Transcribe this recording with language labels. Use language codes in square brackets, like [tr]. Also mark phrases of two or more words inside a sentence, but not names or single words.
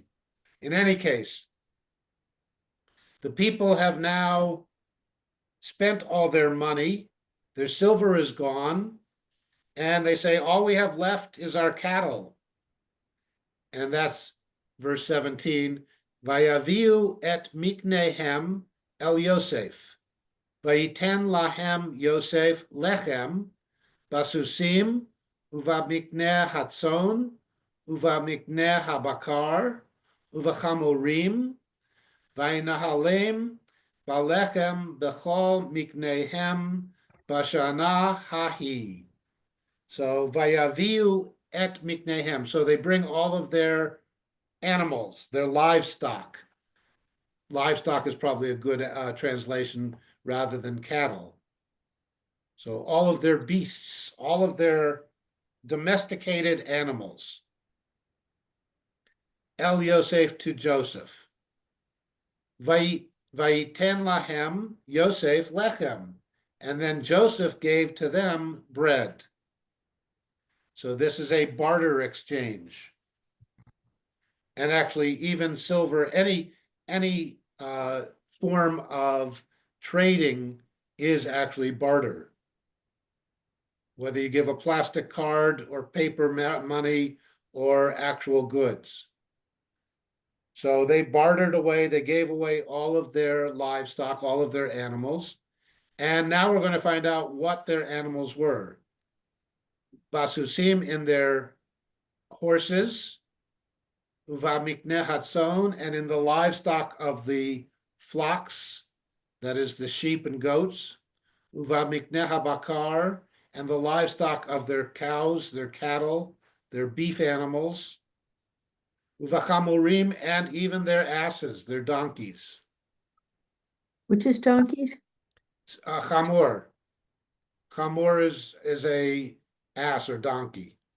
[en] In any case, the people have now spent all their money, their silver is gone, and they say, all we have left is our cattle. And that's verse 17. [he] ויביאו את מקנהם אל יוסף. ויתן להם יוסף לחם, בסוסים, ובמקנה הצאן, ובמקנה הבקר, ובחמרים, וינהלם, בלחם בכל מקנהם, בשנה ההיא. So ויביאו את מקנהם. [en] So they bring all of their animals, their livestock. Livestock is probably a good translation rather than cattle. So all of their beasts, all of their domesticated animals. [he] אל יוסף [en] to Joseph. [he] ויתן להם יוסף לחם. [en] And then Joseph gave to them bread. So this is a barter exchange. And actually, even silver, any form of trading is actually barter. Whether you give a plastic card or paper money or actual goods. So they bartered away, they gave away all of their livestock, all of their animals. And now we're going to find out what their animals were. Basusim in their horses, [he] ובמקנה הצאן, [en] and in the livestock of the flocks, that is the sheep and goats, [he] ובמקנה הבקר, [en] and the livestock of their cows, their cattle, their beef animals, [he] ובחמרים, [en] and even their asses, their donkeys. Which is donkeys? Chamor. Chamor is a ass or donkey.